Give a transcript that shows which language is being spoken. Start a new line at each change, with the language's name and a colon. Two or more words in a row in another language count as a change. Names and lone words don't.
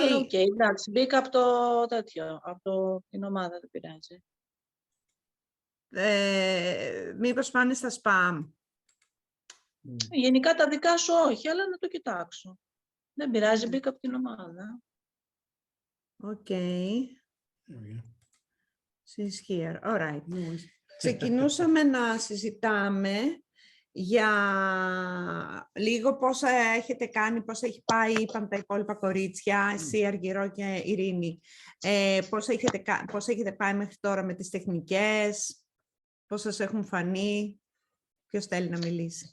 Greek: Αλλά οκ, εντάξει, μπήκα από το τέτοιο, από την ομάδα, δεν πειράζει. Μήπως πάνε στα spam. Γενικά τα δικά σου όχι, αλλά να το κοιτάξω. Δεν πειράζει, μπήκα από την ομάδα. Οκ.
English: She's here. All right.
Greek: Ξεκινούσαμε να συζητάμε για λίγο πόσα έχετε κάνει, πόσα έχει πάει, είπαμε τα υπόλοιπα κορίτσια, εσύ Αργυρό και Ειρήνη. Πόσα έχετε πάει μέχρι τώρα με τις τεχνικές, πώς σας έχουν φανεί, ποιος θέλει να μιλήσει.